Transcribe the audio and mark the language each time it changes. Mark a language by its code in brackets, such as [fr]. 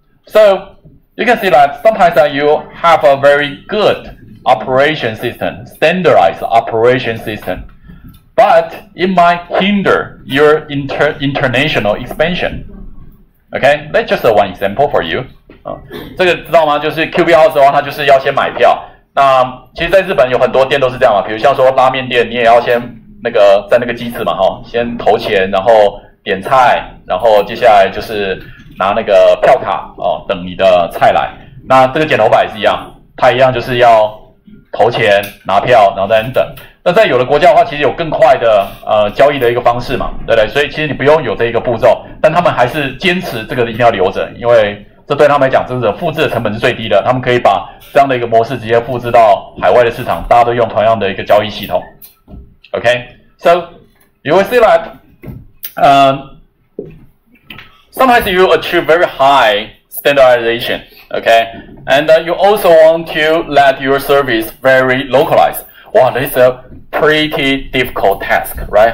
[en] So you can see that sometimes you have a very good operation system, standardized operation system, but it might hinder your international expansion. Okay, that's just one example for you. [zh] 这个知道吗？就是 QB House 的话，它就是要先买票。那其实，在日本有很多店都是这样嘛，比如像说拉面店，你也要先在那个机子嘛，先投钱，然后点菜，然后接下来就是拿那个票卡等你的菜来。那这个剪头发也是一样，它一样就是要投钱拿票，然后再等。那在有的国家的话，其实有更快的交易的一个方式嘛，对不对？所以其实你不用有这一个步骤，但他们还是坚持这个一定要留着，因为这对他们来讲，这个复制的成本是最低的。他们可以把这样的一个模式直接复制到海外的市场，大家都用同样的一个交易系统。 [en] Okay, so you will see that sometimes you achieve very high standardization. Okay, and you also want to let your service very localized. Wow, this is a pretty difficult task, right?